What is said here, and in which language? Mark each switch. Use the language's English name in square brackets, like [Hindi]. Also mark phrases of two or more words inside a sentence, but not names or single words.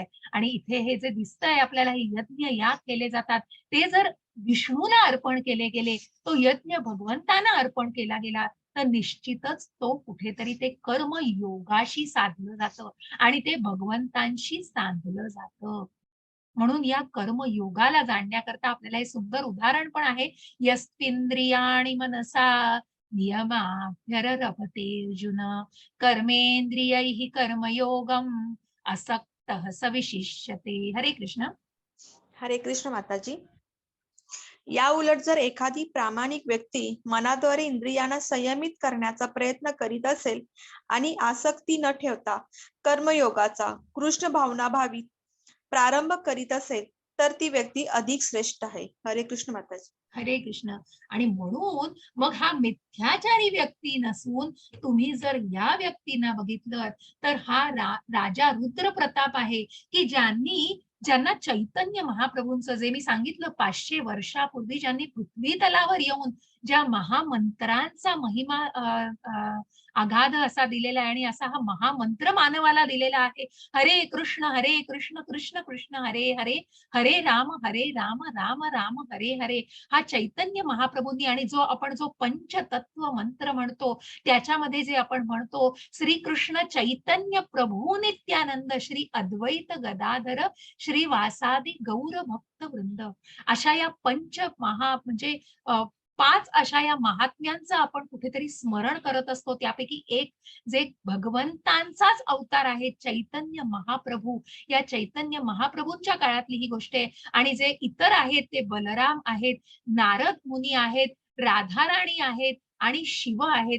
[Marathi] आणि इथे हे जे दिसतंय आपल्याला, हे यज्ञ याग केले जातात, ते जर विष्णूला अर्पण केले गेले, तो यज्ञ भगवंतांना अर्पण केला गेला, तर निश्चितच तो कुठेतरी ते कर्म योगाशी साधलं जातं आणि ते भगवंतांशी साधलं जातं. म्हणून या कर्मयोगाला जाणण्याकरता आपल्याला हे सुंदर उदाहरण पण आहे. [Sanskrit] यस्तिंद्रियाणि मनसा नियमाभ्यरभते अर्जुन कर्मेंद्रियैः कर्मयोगम असक्तः स विशिष्यते. [Marathi] हरे कृष्ण. हरे कृष्ण माताजी. या उलट जर एखादी प्रामाणिक व्यक्ती मनाद्वारे इंद्रियांना संयमित करण्याचा प्रयत्न करीत असेल आणि आसक्ती न ठेवता कर्मयोगाचा कृष्ण भावनाभावी प्रारंभ करीत असेल तर ती व्यक्ती अधिक श्रेष्ठ आहे. हरे कृष्ण माताजी. हरे कृष्ण. आणि म्हणून मग हा मिथ्याचारी व्यक्ती नसून तुम्ही जर या व्यक्तींना बघितलं तर हा राजा रुद्र प्रताप आहे की ज्यांना चैतन्य महाप्रभूंचं, जे मी सांगितलं 500 वर्षापूर्वी ज्यांनी पृथ्वी तलावर येऊन ज्या महामंत्रांचा महिमा अगाध असा दिलेला आहे आणि असा हा महामंत्र मानवाला दिलेला आहे. हरे कृष्ण कृष्ण कृष्ण हरे हरे, हरे राम राम राम हरे हरे. हा चैतन्य महाप्रभूंनी, आणि जो पंचतत्व मंत्र म्हणतो त्याच्यामध्ये जे आपण म्हणतो श्रीकृष्ण चैतन्य प्रभू नित्यानंद श्री अद्वैत गदाधर श्री वासादी गौर भक्त वृंद, अशा या म्हणजे 5 अशा या महात्म्यांचं आपण कुठेतरी स्मरण करत असतो. त्यापैकी एक जे भगवंतांचाच अवतार आहे चैतन्य महाप्रभू, या चैतन्य महाप्रभूंच्या काळातली ही गोष्ट आहे. आणि जे इतर आहेत ते बलराम आहेत, नारद मुनी आहेत, राधाराणी आहेत आणि शिव आहेत.